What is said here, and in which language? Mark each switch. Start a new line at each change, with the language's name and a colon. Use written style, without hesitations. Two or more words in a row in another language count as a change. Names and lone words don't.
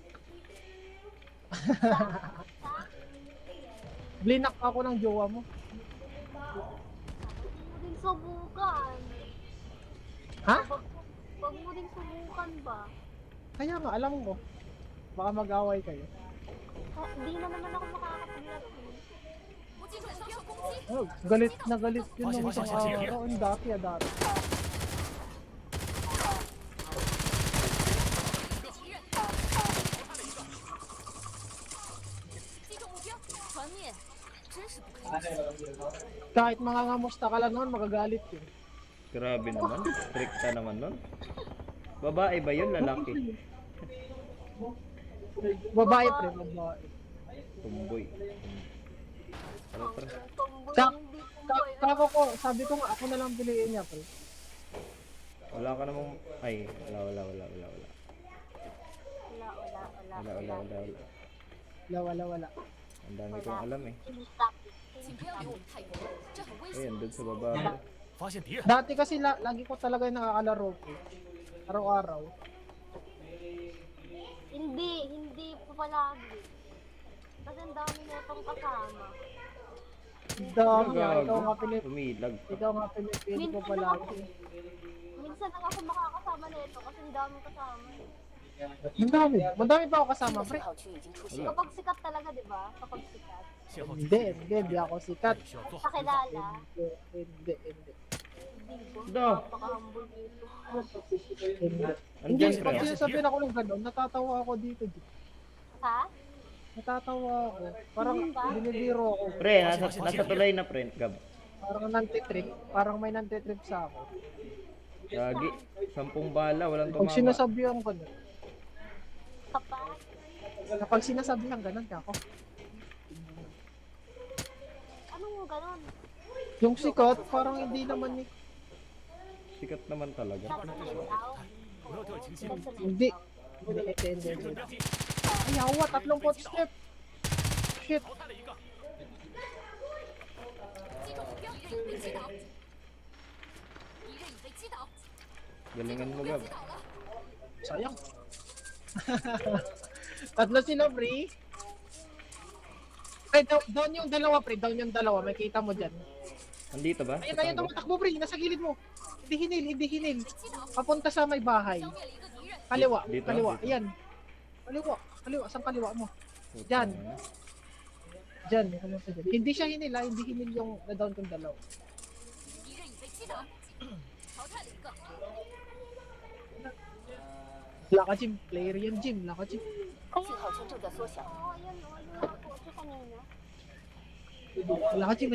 Filipino: Blinak ako ng jowa mo. Huwag mo din subukan. Ha? Huwag mo din subukan ba? Kaya nga, alam ko. Baka mag-away kayo. Hindi na naman ako makakapaglaro.
Chinese: 我击中遭受攻击，
Filipino: Oh, galit na galit yun nung isang araw. Ang dati.
Chinese: 敌人击中目标，团灭，真是不堪一击。
Filipino: Kahit mangangamusta ka lang noon, magagalit yun. Grabe naman. Stricta naman nun. Babae ba yun? Lalaki? Babae pre, babae. Tumboy. Tara, tara. Tomboy, Kak- hindi tomboy. Kako ko, sabi ko nga, ako na lang piliin niya pre. Wala ka namang... Ay, wala. Wala. Wala. Ang dami kong alam eh. Stop.
Chinese: 请不要离我们太远，这很危
Filipino: Ayun,
Chinese: 险。
Filipino: dun sa baba.
Chinese: 发现敌人，
Filipino: Dati kasi lagi ko talaga yung nakakalaro ko. Araw-araw. Hindi po palagi. Kasi ang dami na itong kasama. Dami nga, ikaw nga Umilag. ikaw nga pinipili ko palagi. Minsan lang ako makakasama nito kasi ang dami kasama. Madami pa ako kasama, pre.
Chinese: 信号区已经出现，
Filipino: Kapag sikat talaga, di ba? Kapag sikat.
Chinese: 信号区
Filipino: Hindi ako sikat.
Chinese: 需要做好。
Filipino: Pakilala. Hindi. Hindi ko. Da. Napaka-humble dito. Hindi. Andyan, Pag pre. sinasabihin ako ng gano'n, natatawa ako dito. Ha? Natatawa ako. Parang Ba? binibiro ako. Pre, nasa tulay na, pre. Gab. Parang nantitrip. Parang may nantitrip sa ako. Gagi. 10 bala, walang Pag tumama. sinasabihan gano'n. Kapag? Kapag sinasabihan gano'n, ako. Anong ganon? Yung sikat, parang hindi naman eh. Sikat naman talaga. Tao?
Chinese: 不要掉以轻心，
Filipino: Hindi. Hindi.
Chinese: 正标记
Filipino: Ay, awa, 3 footstep. Shit.
Chinese: 淘汰了一个，击中目标，敌人已被击倒，敌人已被击倒，
Filipino: Galingan mo,
Chinese: 被
Filipino: Gab.
Chinese: 击倒了。
Filipino: Sayang. Tatlo sila, pre. Pre, down yung dalawa, pre. Down yung dalawa. May kita mo dyan. Nandito ba? Ayun, tumatakbo, pre. Nasa gilid mo. Hindi hinil. Papunta sa may bahay.
Chinese: 消灭了一个敌人，
Filipino: Kaliwa, Dito, kaliwa. dito. Ayan. Kaliwa. Saan kaliwa mo? Putang Dyan. ina. Dyan. Hindi siya hinil, ha. Hindi hinil yung na-down kong dalawa.
Chinese: 敌人已被击倒，淘汰了一个。
Filipino: Laka, Jim. Player yan, Jim. Laka, Jim.
Chinese: 信号圈正在缩小，
Filipino: Oo, yan o. Yung nakakotse kanina. Laka, Jim.